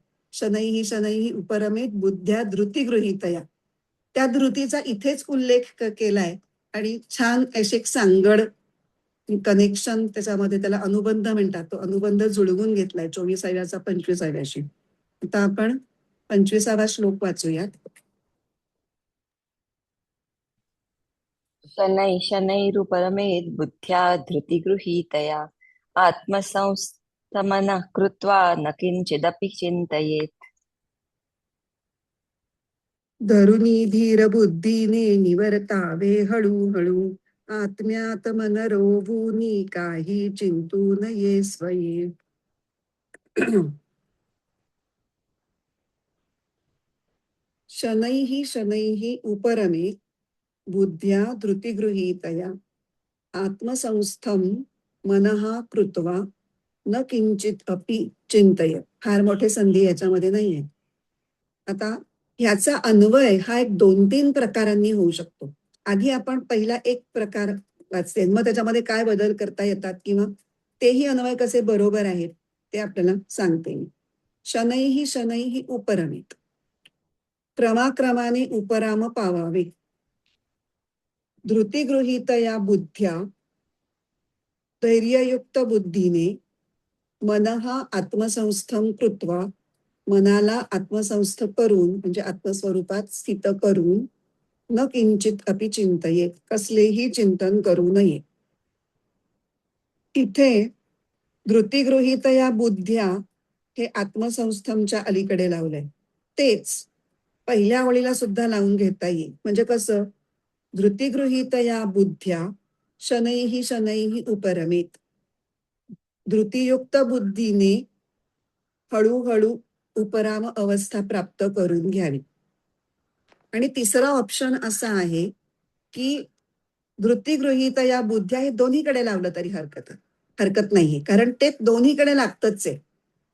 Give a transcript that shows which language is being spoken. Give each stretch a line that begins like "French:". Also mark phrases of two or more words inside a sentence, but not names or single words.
Sanskrit: शनैही शनैही उपरमेत बुद्ध्या धृती गृहीतया.
Marathi: त्या धृतीचा इथेच उल्लेख केलाय आणि छान असे एक सांगड कनेक्शन त्याच्यामध्ये, त्याला अनुबंध म्हणतात, तो अनुबंध जुळवून घेतलाय 24व्याचा 25व्याशी. आता आपण 25वा श्लोक वाचूयात.
Sanskrit: शनैः शनैरुपरमेत् बुद्ध्या धृतिगृहीतया, आत्मसंस्थमनः कृत्वा न किंचिदपि चिन्तयेत्.
Marathi: धरुनी धीर बुद्धीने निवर्तावे हळूहळू, आत्म्यात मन रोवूनी काही चिंतू नये स्वये.
Sanskrit: शनैः शनैः उपरमे बुद्ध्या धृतिगृहीतया, आत्मसंस्थम मनः कृत्वा न किंचित अपि चिंतय.
Marathi: फार मोठे संधी याच्यामध्ये नाहीये. आता ह्याचा अन्वय हा एक 2-3 प्रकारांनी होऊ शकतो. आधी आपण पहिला एक प्रकार वाचते, मग त्याच्यामध्ये काय बदल करता येतात किंवा तेही अन्वय कसे बरोबर आहेत ते आपल्याला सांगते मी.
Sanskrit: शनैः शनैः उपरमेत,
Marathi: क्रमाक्रमाने उपराम पावावे.
Sanskrit: धृतिगृहीतया बुद्ध्या,
Marathi: धैर्ययुक्त बुद्धीने,
Sanskrit: मनः आत्मसंस्थम कृत्वा,
Marathi: मनाला आत्मसंस्थ करून म्हणजे आत्मस्वरूपात स्थित करून,
Sanskrit: न किंचित अपि चिंतये,
Marathi: कसलेही चिंतन करू नये. इथे
Sanskrit: धृतिगृहीतया बुद्ध्या
Marathi: हे आत्मसंस्थमच्या अलीकडे लावलंय. तेच पहिल्या ओळीला सुद्धा लावून घेता येईल. म्हणजे कसं,
Sanskrit: धृतिगृहीतया बुद्ध्या शनैः शनैः उपरमेत.
Marathi: धृतियुक्त बुद्धीने हळूहळू उपराम अवस्था प्राप्त करून घ्यावी. आणि तिसरा ऑप्शन असा आहे की
Sanskrit: धृतिगृहीतया बुद्ध्या
Marathi: हे दोन्हीकडे लावलं तरी हरकत नाहीये, कारण ते दोन्हीकडे लागतच आहे.